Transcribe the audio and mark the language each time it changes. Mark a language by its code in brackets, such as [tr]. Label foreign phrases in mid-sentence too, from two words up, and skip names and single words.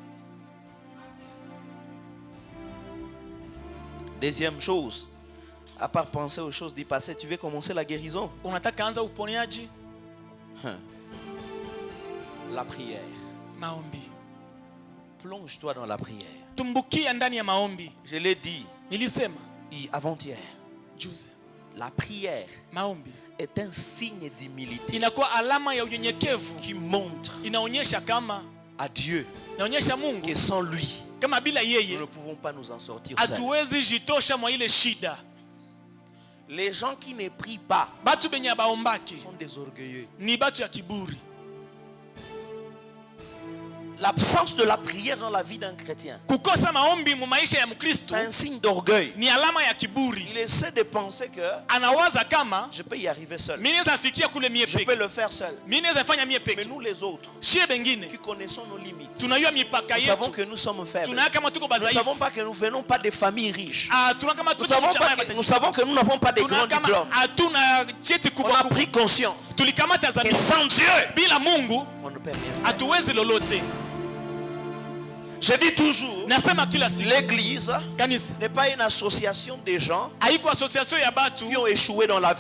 [fr] Deuxième chose, à part penser aux choses du passé, tu veux commencer la guérison? La prière. [sw] Maombi. [fr] Plonge-toi dans la prière. [sw] Tumbukia ndani ya maombi. [fr] Je l'ai dit. [sw] Nilisema [fr] avant-hier. [sw] Juzi. [fr] La prière. [sw] Maombi [fr] est un signe d'humilité. [sw] Inakuwa alama ya unyenyekevu. [fr] Qui montre. [sw] Inaonyesha kama [fr] à Dieu. [sw] Inaonyesha Mungu. [fr] Que sans lui. [sw] Kama bila yeye. [fr] Nous ne pouvons pas nous en sortir seuls. [sw] Hatuwezi jitosha mwa ile shida. [fr] Les gens qui ne prient pas. [sw] Batu benye baombaki. [fr] Sont des orgueilleux. [sw] Ni batu ya kiburi. [fr] L'absence de la prière dans la vie d'un chrétien, [sw] kukosa maombi mu maisha ya Mkristo, [fr] c'est un signe d'orgueil. [sw] Ni alama ya kiburi. [fr] Il essaie de penser que [sw] anawaza kama [fr] je peux y arriver seul. [sw] Mimi naweza fikia kule mie peke. [fr] Je peux le faire seul. [sw] Mimi naweza fanya mie peke. [fr] Mais nous les autres, [sw] shie bengine, [fr] qui connaissons nos limites, [sw] tunajua mipaka yetu. [fr] Nous savons que nous sommes faibles. [sw] Tunajua kama tuko [fr] Nous ne [sw] badhaifu. [fr] savons pas que nous venons pas des familles riches. Nous savons que nous n'avons pas des grands diplômes. On a pris conscience que sans Dieu, on ne peut rien faire. Je dis toujours, l'église n'est pas une association de gens qui ont échoué dans la vie.